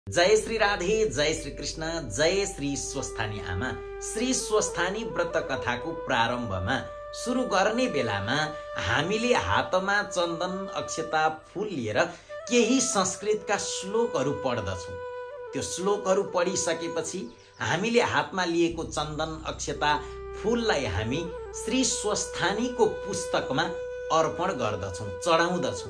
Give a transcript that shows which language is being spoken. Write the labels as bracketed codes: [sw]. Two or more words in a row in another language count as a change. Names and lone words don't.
[ne] जय श्री राधे, जय श्री कृष्ण, जय श्री स्वस्थानी आमा। श्री स्वस्थानी व्रत कथाको प्रारम्भमा सुरु गर्ने बेलामा हामीले हातमा चन्दन अक्षता फूल लिएर केही संस्कृतका श्लोकहरू पढ्दछौँ। त्यो श्लोकहरू पढिसकेपछि हामीले हातमा लिएको चन्दन अक्षता फूललाई हामी श्री स्वस्थानीको पुस्तकमा अर्पण गर्दछौँ, चढाउँदछौँ।